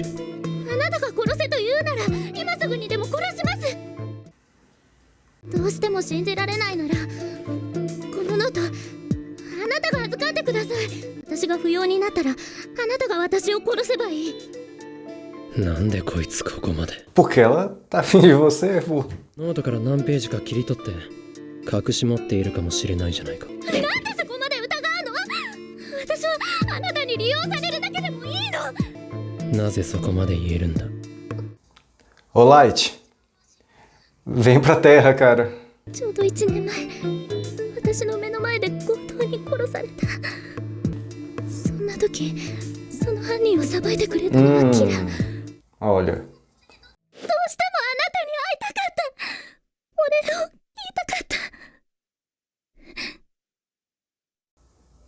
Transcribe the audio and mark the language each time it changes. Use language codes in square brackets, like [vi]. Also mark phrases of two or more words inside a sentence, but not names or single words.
[ja] あなたが殺せと言うなら今すぐにでも殺します。どうしても信じられないならこのノートあなたが預かってください。私が不要になったらあなたが私を殺せばいい。なんでこいつここまで。 [pt] Porque ela tá afim de você, pô. [ja] ノートから何ページか切り取って隠し持っているかもしれないじゃないか。なんでそこまで疑うの？私はあなたに利用されるだけでもいいの？なぜそこまで言えるんだ。 [pt] Ô, Light. Vem pra terra, cara. [ja] ちょうど1年前、私の目の前で強盗に殺された。そんな時、その犯人を裁いてくれたのはキラ。どうしてもあなたに会い [pt] Olha. [ja] たかった。俺を言いたかった。